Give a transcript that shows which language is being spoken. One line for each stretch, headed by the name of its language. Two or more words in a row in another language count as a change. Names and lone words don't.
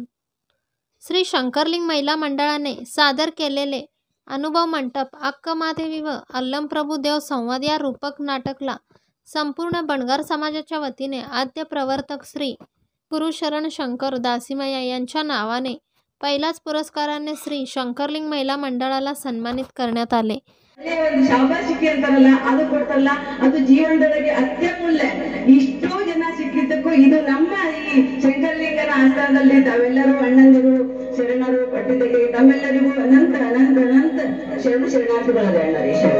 Marathi: श्री शंकरलिंग महिला मंडळाने सादर केलेले अनुभव मंटप अक्कमादेवी व अल्लमप्रभू देव संवाद या रूपक नाटकला संपूर्ण बंडगर समाजाच्या वतीने आद्य प्रवर्तक श्री गुरुशरण शंकर दासीमय्या यांच्या नावाने पहिल्याच पुरस्काराने श्री शंकरलिंग महिला मंडळाला सन्मानित करण्यात आले.
Kannada: ಶಾಬಾಷಿಕೆ ಅಂತಾರಲ್ಲ ಅದು ಕೊಡ್ತಲ್ಲ ಅದು ಜೀವನದೊಳಗೆ ಅತ್ಯಮೂಲ್ಯ. ಇಷ್ಟೋ ಜನ ಸಿಕ್ಕಿದ್ದಕ್ಕೂ ಇದು ನಮ್ಮ ಈ ಶಂಕರಲಿಂಗನ ಆಸ್ಥಾನದಲ್ಲಿ ತಾವೆಲ್ಲರೂ ಅಣ್ಣಂದಿರು ಶರಣರು ಪಟ್ಟಿದ್ದಕ್ಕೆ ತಮ್ಮೆಲ್ಲರಿಗೂ ಅನಂತ ಅನಂತ ಅನಂತ ಶರಣಾರ್ಥಿಗಳದೆ ಅಣ್ಣರಿ.